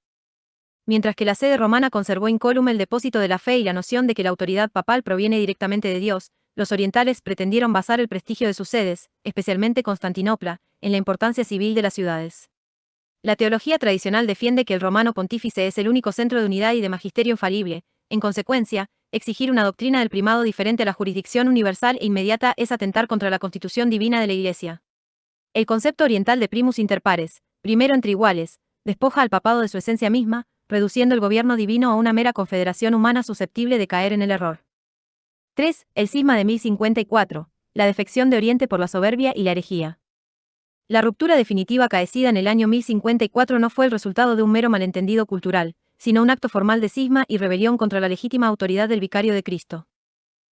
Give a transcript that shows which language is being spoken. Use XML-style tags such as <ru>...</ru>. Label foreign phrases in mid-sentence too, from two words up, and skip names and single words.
<es>Mientras que la sede romana conservó incólume el depósito de la fe y la noción de que la autoridad papal proviene directamente de Dios, los orientales pretendieron basar el prestigio de sus sedes, especialmente Constantinopla, en la importancia civil de las ciudades. La teología tradicional defiende que el romano pontífice es el único centro de unidad y de magisterio infalible. En consecuencia, exigir una doctrina del primado diferente a la jurisdicción universal e inmediata es atentar contra la constitución divina de la Iglesia. El concepto oriental de</es> <la>primus inter pares,</la> <es>primero entre iguales, despoja al papado de su esencia misma, reduciendo el gobierno divino a una mera confederación humana susceptible de caer en el error. 3. El cisma de 1054, la defección de Oriente por la soberbia y la herejía. La ruptura definitiva acaecida en el año 1054 no fue el resultado de un mero malentendido cultural, sino un acto formal de cisma y rebelión contra la legítima autoridad del vicario de Cristo.</es>